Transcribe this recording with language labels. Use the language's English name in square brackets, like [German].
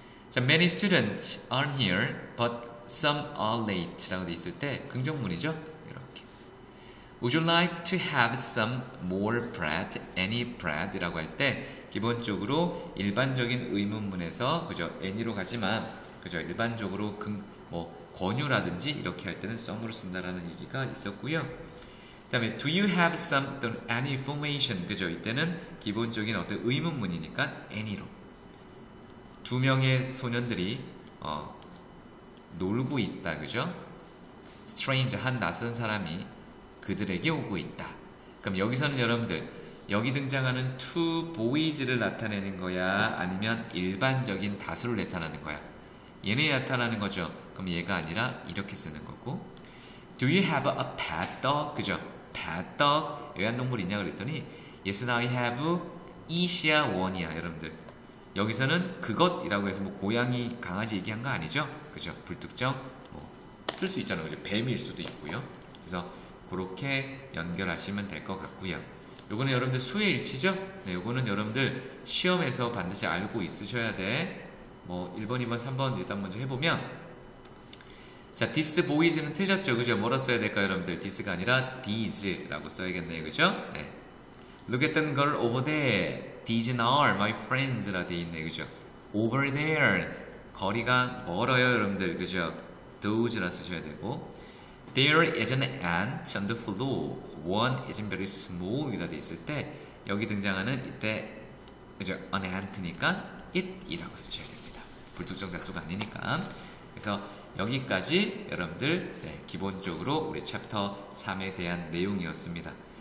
[English] 자, many students are here, but some are late [Korean] 라고 돼 있을 때 긍정문이죠. 이렇게 [English] Would you like to have some more bread? Any bread? [Korean] 이라고 할 때 기본적으로 일반적인 의문문에서 그죠? any로 가지만 그죠? 일반적으로 권유라든지 이렇게 할 때는 some를 쓴다라는 얘기가 있었고요. 그 다음에 [English] do you have some [Korean] 또는 [English] any information? [Korean] 그죠? 이때는 기본적인 어떤 의문문이니까 any로 두 명의 소년들이 놀고 있다. 그죠? stranger 한 낯선 사람이 그들에게 오고 있다. 그럼 여기서는 여러분들 여기 등장하는 two boys를 나타내는 거야? 아니면 일반적인 다수를 나타내는 거야? 얘네 나타나는 거죠. 그럼 얘가 아니라 이렇게 쓰는 거고 [English] Do you have a pet dog? [Korean] 그죠? pet dog 애완동물 있냐 그랬더니 [English] Yes, I have [Korean] 이시야 원이야 여러분들. 여기서는 그것이라고 해서 뭐 고양이, 강아지 얘기한 거 아니죠? 그죠? 불특정 쓸 수 있잖아요. 그죠? 뱀일 수도 있고요. 그래서 그렇게 연결하시면 될 것 같고요. 요거는 여러분들 수의 일치죠? 네, 요거는 여러분들 시험에서 반드시 알고 있으셔야 돼. 1번, 2번, 3번 일단 먼저 해보면 자, this boys는 틀렸죠. 그죠? 뭐라 써야 될까요, 여러분들? this가 아니라 these라고 써야겠네요. 그죠? 네. [English] Look at that girl over there. These are my friends [Korean] 라 돼 있네. 그죠? [English] Over there. [Korean] 거리가 멀어요, 여러분들. 그죠? [English] Those라 [Korean] 쓰셔야 되고 [English] There is an ant on the floor. One is very small [Korean] 이라 돼 있을 때 여기 등장하는 이때 그죠? an ant니까 it이라고 쓰셔야 됩니다. 불특정 다수가 아니니까. 그래서 여기까지 여러분들 기본적으로 우리 챕터 3에 대한 내용이었습니다.